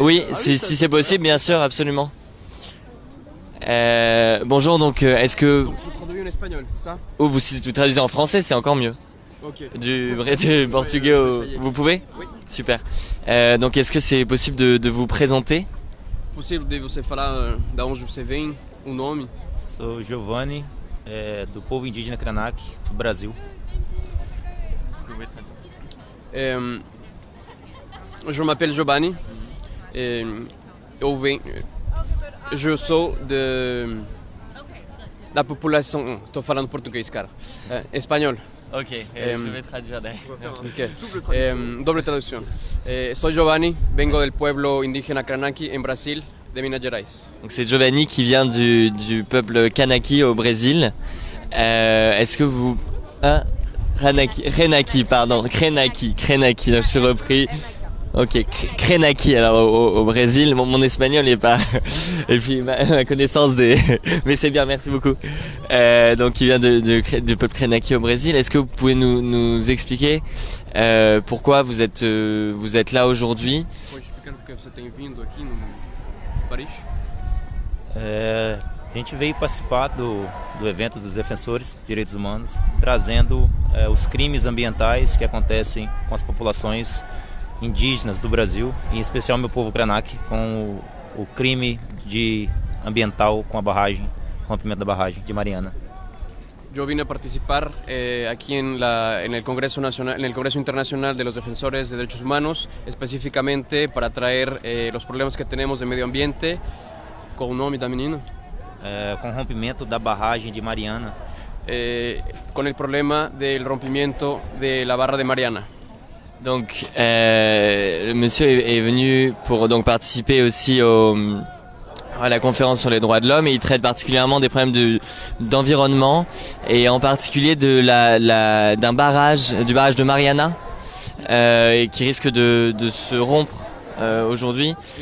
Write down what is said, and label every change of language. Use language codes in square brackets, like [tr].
[fr] Oui, si c'est possible, bien sûr, absolument. Bonjour, donc est-ce que... Donc, je traduis en espagnol, c'est ça? Oh, si vous traduisez en français, c'est encore mieux. Ok. Du portugais au... Vous pouvez? Oui. Super. Donc est-ce que c'est possible de vous présenter? [pt] Possível de você falar da onde você vem, o nome? Sou Giovanni, do povo indígena Krenak, do Brasil. [fr] Est-ce que vous pouvez traduire? Je m'appelle Giovanni. Je [pt] sou da população. Estou falando português, cara. Espanhol. [fr] Ok, je vais traduire d'ailleurs. [es] Okay. Doble traducción. Soy Giovanni, vengo del pueblo indígena Kranaki en Brasil, de Minas Gerais. [fr] Donc c'est Giovanni qui vient du peuple Kanaki au Brésil. Est-ce que vous... Krenaki, pardon. Krenaki, je suis repris. Ok, Krenaki alors au Brésil. Mon espagnol n'est pas... Et puis ma connaissance des... Mais c'est bien, merci beaucoup. Donc il vient du peuple Krenaki au Brésil. Est-ce que vous pouvez nous expliquer pourquoi vous êtes là aujourd'hui? [pt] Pode explicar por que você tem vindo aqui no Paris? A gente veio participar do evento dos defensores de direitos humanos, trazendo os crimes ambientais que acontecem com as populações indígenas do Brasil, em especial meu povo Krenak, com o crime ambiental com a barragem, rompimento da barragem de Mariana. [es] Yo vine a participar aquí en el Congreso Nacional, en el Congreso Internacional de los Defensores de Derechos Humanos, específicamente para traer los problemas que tenemos de medio ambiente. [pt] Qual o nome da menina? Com o rompimento da barragem de Mariana. [es] Con el problema del rompimiento de la barra de Mariana. [fr] Donc le monsieur est venu pour donc participer aussi à la conférence sur les droits de l'homme et il traite particulièrement des problèmes d'environnement et en particulier du barrage de Mariana et qui risque de se rompre aujourd'hui.